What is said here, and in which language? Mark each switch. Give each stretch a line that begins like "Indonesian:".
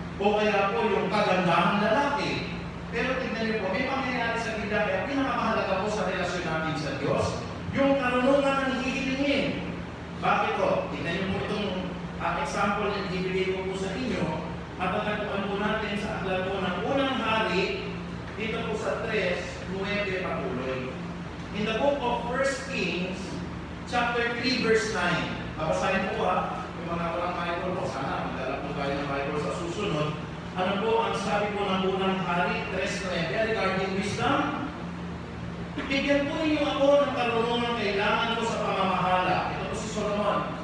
Filipino: O kaya po yung kagandahan lalaki. Pero tingnan niyo po, may pangyayari sa Biblia, kaya pinakamahalaga po sa relasyon natin sa Diyos, yung karunungan ng hihilingin. Bakit po? Tingnan niyo po itong example na ibibigay ko po sa inyo. Matatagpuan po natin sa aklat po ng unang hari, dito po sa 3:9 patuloy.
English: In the book of 1 Kings, chapter 3, verse 9.
Filipino: Babasahin po yung mga walang Bible po. Sana magdala po tayo ng Bible sa susunod. Ano po ang sabi po ng unang hari, 3:9,
English: regarding wisdom?
Filipino: Bigyan po ninyo ako ng karunungan kailangan ko sa pamamahala. Ito po si Solomon.